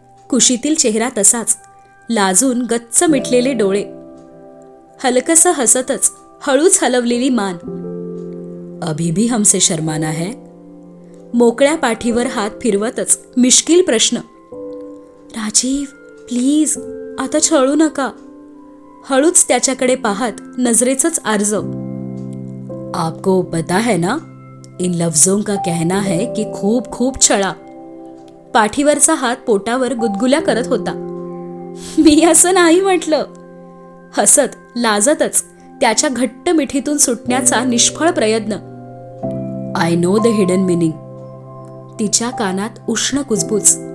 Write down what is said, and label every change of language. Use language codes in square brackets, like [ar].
[mr] कुशीतील चेहरा तसाच, लाजून गच्च मिटलेले डोळे, हलकसं हसतच हळूच हलवलेली मान. [hi] अभी भी हमसे शर्माना है? [mr] मोकळ्या पाठीवर हात फिरवतच मिश्किल प्रश्न. राजीव प्लीज, आता छळू नका. हळूच त्याच्याकडे पाहत नजरेचंच आर्जव. [hi] आपको पता है ना, इन लफ्जों का कहना है कि [mr] खूप खूप छळा. पाठीवरचा हात पोटावर गुदगुल्या करत होता. मी असं नाही म्हटलं. हसत लाजतच त्याच्या घट्ट मिठीतून सुटण्याचा निष्फळ प्रयत्न. [en] I know the hidden meaning. [mr] तिच्या कानात उष्ण कुजबूज.